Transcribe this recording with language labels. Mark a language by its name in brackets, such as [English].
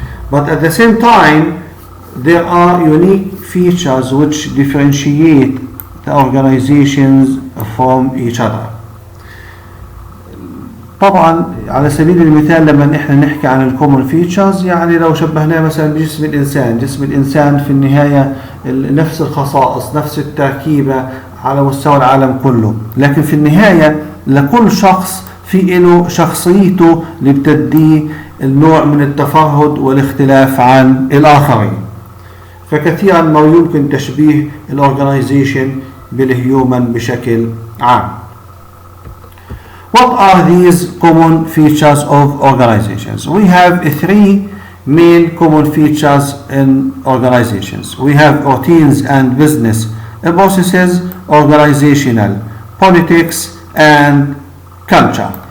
[English] But at the same time, there are unique features which differentiate the organizations from each other. [Arabic] طبعا على سبيل المثال لما احنا نحكي عن الكومن فيتشرز، يعني لو شبهناه مثلا بجسم الانسان، جسم الانسان في النهايه نفس الخصائص، نفس التركيبه على مستوى العالم كله، لكن في النهايه لكل شخص في له شخصيته اللي بتديه النوع من التفرد والاختلاف عن الاخرين. فكثيرا ما يمكن تشبيه الاورجنايزيشن بالهيومن بشكل عام. [English] What are these common features of organizations? We have three main common features in organizations. We have routines and business processes, organizational politics, and culture.